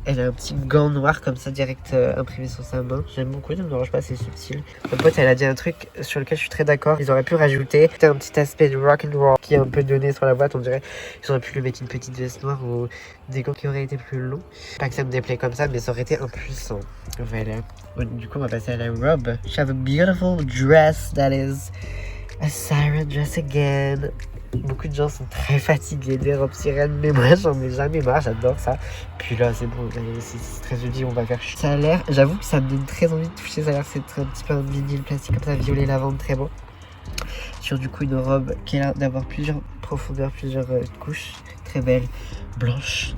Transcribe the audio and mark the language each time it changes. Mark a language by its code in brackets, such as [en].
[fr] Elle a un petit gant noir comme ça direct imprimé sur sa main. J'aime beaucoup, ça me dérange pas, c'est subtil. Ma pote, elle a dit un truc sur lequel je suis très d'accord. Ils auraient pu rajouter un petit aspect de rock and roll qui est un peu donné sur la boîte, on dirait. Ils auraient pu lui mettre une petite veste noire ou des gants qui auraient été plus longs. Pas que ça me déplaît comme ça, mais ça aurait été impuissant. Voilà. Du coup, on va passer à la robe. [en] She have a beautiful dress that is a siren dress again. [fr] Beaucoup de gens sont très fatigués des robes sirènes, mais moi j'en ai jamais marre, j'adore ça. Puis là c'est bon, c'est très joli, on va faire chier. Ça a l'air, j'avoue que ça me donne très envie de toucher, ça a l'air c'est un petit peu un vinyle plastique comme ça, violet lavande, très beau. Sur du coup une robe qui a l'air d'avoir plusieurs profondeurs, plusieurs couches, très belle, blanche.